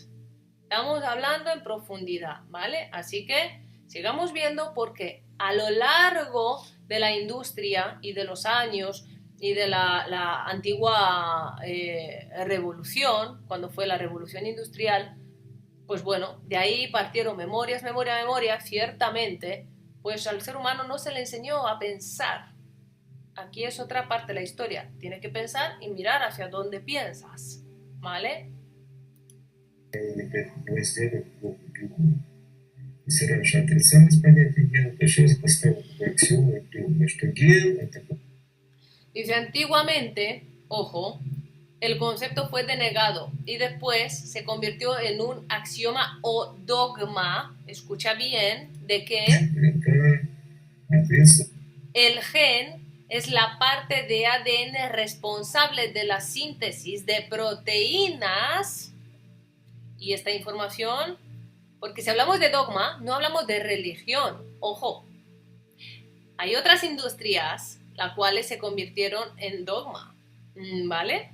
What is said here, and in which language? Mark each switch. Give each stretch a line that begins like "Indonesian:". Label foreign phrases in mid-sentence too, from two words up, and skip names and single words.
Spanish: Estamos hablando en profundidad, ¿vale? Así que sigamos viendo porque a lo largo de la industria y de los años y de la antigua revolución, cuando fue la revolución industrial, pues bueno, de ahí partieron memoria, ciertamente, pues al ser humano no se le enseñó a pensar. Aquí es otra parte de la historia, tiene que pensar y mirar hacia dónde piensas, ¿vale?
Russian: Если раньше отрицалось понятие гена, то сейчас поставили такую аксиому и думаю, что ген это...
Spanish: Dice, antiguamente, ojo, el concepto fue denegado y después se convirtió en un axioma o dogma, escucha bien, de que el gen es la parte de ADN responsable de la síntesis de proteínas y esta información, porque si hablamos de dogma, no hablamos de religión, ojo, hay otras industrias las cuales se convirtieron en dogma, ¿vale?